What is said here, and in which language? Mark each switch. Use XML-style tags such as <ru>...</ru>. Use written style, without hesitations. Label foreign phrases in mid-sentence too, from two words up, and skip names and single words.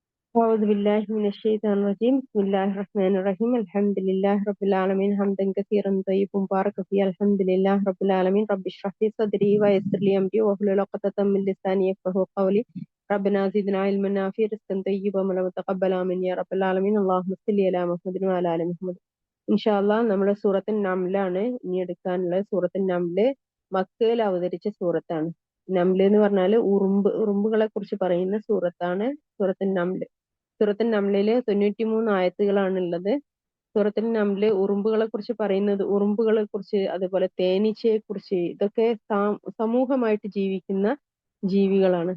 <ar>أعوذ بالله من الشيطان الرجيم بسم الله الرحمن الرحيم الحمد لله رب العالمين حمدا كثيرا طيبا مباركا فيه الحمد لله رب العالمين رب اشرح لي صدري ويسر لي أمري واحلل عقدة من لساني يفقهوا قولي ربنا زدنا علما نافعا رزقا طيبا وعملا متقبلا مني يا رب العالمين اللهم صل على محمد وعلى آل محمد إن شاء الله</ar> <ml>നമ്മുടെ സൂറത്തുൻ നംലാണ് ഇനി എടുക്കാനുള്ളത്. സൂറത്തുൻ നംല് മക്കയിൽ അവതരിച്ച സൂറത്താണ്. നംല് എന്ന് പറഞ്ഞാൽ ഉറുമ്പുകളെ കുറിച്ച് പറയുന്ന സൂറത്താണ് സൂറത്തുൻ നംല്. സൂറത്തുൻ നംലില് 93 ആയത്തുകളാണ് ഉള്ളത്. സൂറത്തുൻ നംല് ഉറുമ്പുകളെ കുറിച്ച് പറയുന്നത്, ഉറുമ്പുകളെ കുറിച്ച്, അതുപോലെ തേനീച്ചയെ കുറിച്ച്, ഇതൊക്കെ സമൂഹമായിട്ട് ജീവിക്കുന്ന ജീവികളാണ്.</ml>